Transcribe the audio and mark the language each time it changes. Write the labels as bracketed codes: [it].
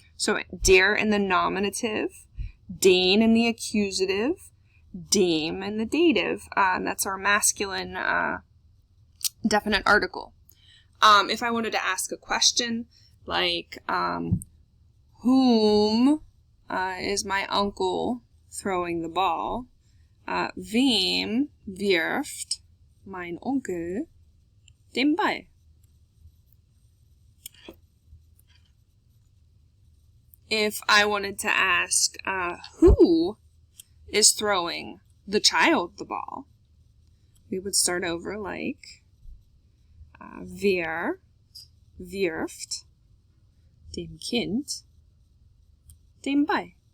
[en] So der in the nominative, den in the accusative, dem in the dative. That's our masculine definite article. If I wanted to ask a question like, whom is my uncle throwing the ball? [de] Wem wirft mein Onkel den Ball? [en] If I wanted to ask who is throwing the child the ball, we would start over like [de] wer wirft dem Kind den Ball?